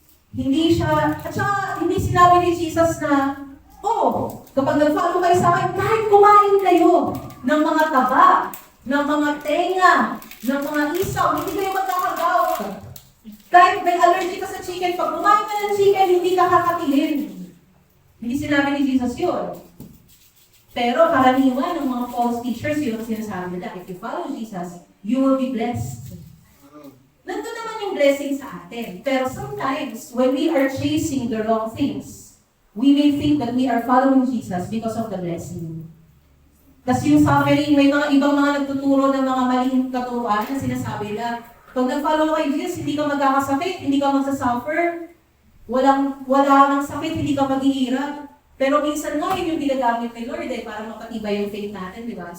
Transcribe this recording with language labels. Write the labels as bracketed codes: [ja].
[tl] Hindi sinabi ni Jesus na, kapag nag-follow kayo sa akin, kahit kumain kayo ng mga taba, ng mga tenga, ng mga isaw, hindi kayo magkakagaw. Kahit may allergy ka sa chicken, pag kumain ka ng chicken, hindi ka kakatilin. Hindi sinabi ni Jesus yun. Pero karaniwan ng mga false teachers, yun ang sinasabi nila. [en] If you follow Jesus, you will be blessed. [tl] Nandun naman yung blessing sa atin. [en] Pero sometimes, when we are chasing the wrong things, we may think that we are following Jesus because of the blessing. [tl] Kasi yung suffering, may mga ibang mga nagtuturo ng mga maling katuruan na sinasabi na, pag nag-follow kay Jesus, hindi ka magkakasakit, hindi ka magsasuffer, wala nang sakit, hindi ka maghihirap. Pero minsan nga, yun yung ginagamit ni Lord para mapatibay yung faith natin, di ba?